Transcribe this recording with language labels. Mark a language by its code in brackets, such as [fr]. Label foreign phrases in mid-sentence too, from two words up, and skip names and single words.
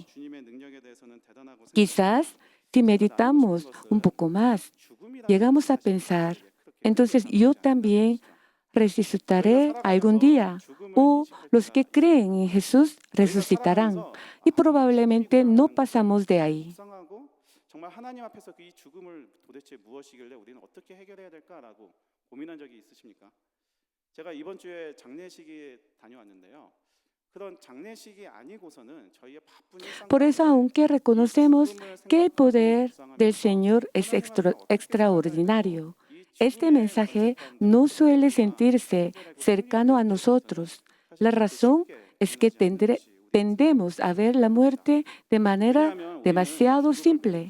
[es] Quizás, si meditamos un poco más, llegamos a pensar, entonces yo también resucitaré algún día, o los que creen en Jesús resucitarán, y probablemente no pasamos de ahí. [ko] 정말 하나님 앞에서 이 죽음을 도대체 무엇이길래 우리는 어떻게 해결해야 될까라고 고민한 적이 있으십니까? 제가 이번 주에 장례식에 다녀왔는데요. [es] Por eso, aunque reconocemos que el poder del Señor es extraordinario, este mensaje no suele sentirse cercano a nosotros. La razón es que tendemos a ver la muerte de manera demasiado simple.